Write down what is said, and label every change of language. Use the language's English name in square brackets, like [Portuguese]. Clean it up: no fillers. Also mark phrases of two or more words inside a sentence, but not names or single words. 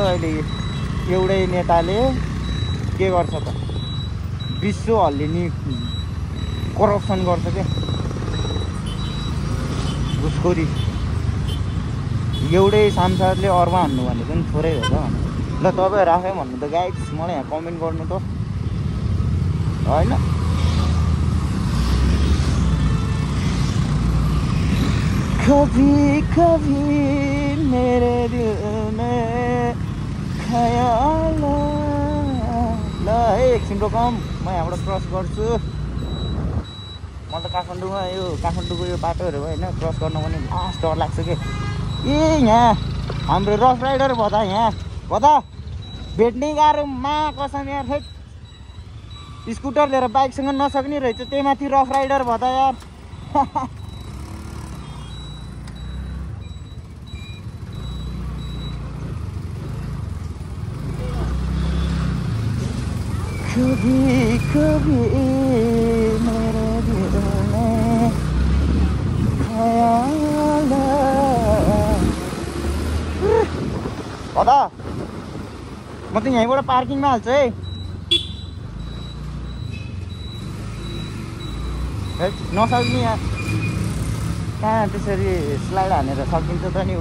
[Nepali] अहिले एउटै नेताले के गर्छ त, विश्व हल्लिने करप्सन गर्छ क्या, घुसखोरी। एउटै सांसदले अरूमा हान्नु भनेको पनि थोरै हो त। ल तपाईँ राखेँ भन्नु त गाइस, मलाई यहाँ कमेन्ट गर्नु त होइन। [Hindi] कभी कभी मेरे दिल में ख्याल। [Nepali] ल है एकछिन रोकौँ, म यहाँबाट क्रस गर्छु। म त काठमाडौँमा यो काठमाडौँको यो बाटोहरू होइन क्रस गर्नु पनि लास्ट डर लाग्छ कि। यहाँ हाम्रो रफ राइडर भदा, यहाँ भदा भेट्ने गाह्रो मा कसम यार। खै स्कुटर लिएर बाइकसँग नसक्ने रहेछ, त्यही माथि रफ राइडर भदा यार। [Hindi] कभी कभी मेरे दिल में ख्याल। [Nepali] भदा म त यहीँबाट पार्किङमा हाल्छु है। नसक्ने यहाँ कहाँ त्यसरी स्लाइड हानेर सकिन्छ त नि।